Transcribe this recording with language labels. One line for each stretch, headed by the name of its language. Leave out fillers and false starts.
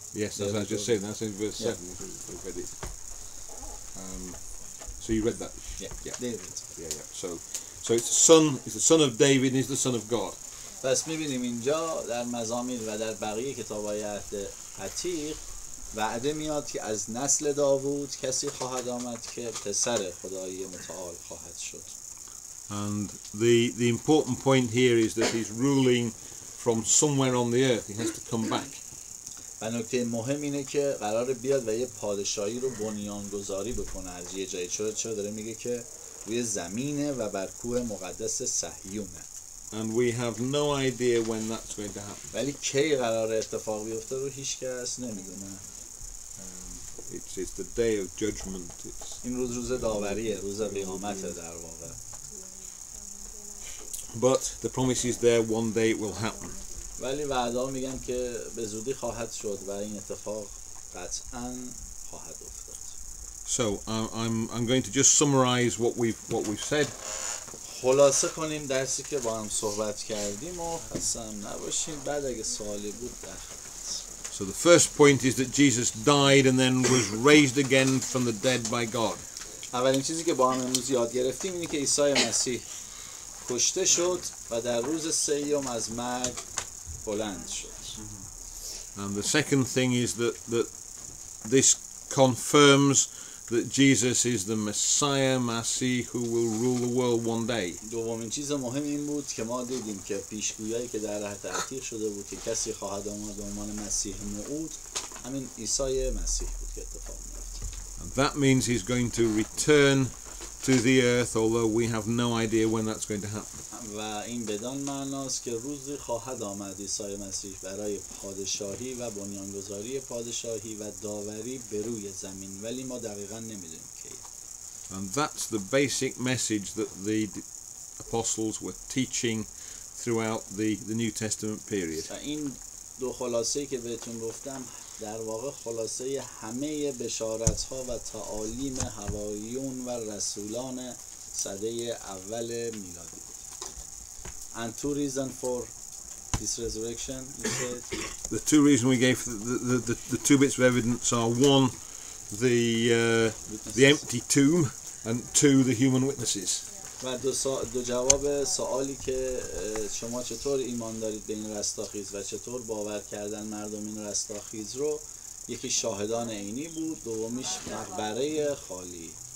English: Yes, as I just said, that's in verse 7. We read it. So you read that? Yeah. David. Yeah. So it's the son of David and he's the son of God.
Persian: پس میبینیم اینجا در مزامیر و در بقیه کتاب‌های عهد عتیق وعده میاد که از نسل داوود کسی خواهد آمد که پسر خدای متعال خواهد شد.
English: And the important point here is that he's ruling from somewhere on the earth. He has to come back.
Persian: و نکته مهم اینه که قراره بیاد و یه پادشاهی رو بنیانگذاری بکنه از یه جایی. چرا داره میگه که روی زمینه و بر کوه مقدس صهیونه.
English: And we have no idea when that's going to happen.
Persian: ولی کی قراره اتفاق بیفته رو هیچ کس نمیدونه.
English: It's the day of judgment.
Persian: این روز داوریه، روز قیامت در واقع.
English: But the promise is there, one day it will happen.
Persian: ولی وعده میگن که به زودی خواهد شد و این اتفاق قطعاً خواهد افتاد.
English: So I'm going to just summarize what we've said.
Persian: خلاصه کنیم درسی که با هم صحبت کردیم و خسته نباشیم. بعد اگه سوالی بود در
English: So the first point is that Jesus died and then was raised again from the dead by God.
Persian: اولین چیزی که با هم امروز یاد گرفتیم اینه که عیسی مسیح کشته شد و در روز سیوم از مرگ بلند شد.
English: And the second thing is that this confirms that Jesus is the Messiah, Masih, who will rule the world one day.
Persian: دومین چیز مهم این بود که ما دیدیم که پیشگویی که در عهد عتیق شده بود که کسی خواهد آمد به عنوان مسیح موعود، همین عیسی مسیح بود که اتفاق می‌افته.
English: And that means he's going to return to the earth, although we have no idea when that's going to happen.
Persian: و این بدان معناست که روزی خواهد آمد عیسی مسیح برای پادشاهی و بنیانگذاری پادشاهی و داوری بر روی زمین، ولی ما دقیقاً نمیدونیم کی.
English: And that's the basic message that the apostles were teaching throughout the New Testament period.
Persian: و این دو خلاصه‌ای که بهتون گفتم در واقع خلاصه همه بشارت‌ها و تعالیم حواریون و رسولان سده اول میلادی بود.
English: And two reasons for this resurrection, you said? The two reasons we gave, the two bits of evidence are one, the empty tomb, and two, the human witnesses.
Persian: و دو جواب سوالی که شما چطور ایمان دارید به این رستاخیز و چطور باور کردن مردم این رستاخیز رو، یکی شاهدان عینی بود، دومیش مقبره خالی.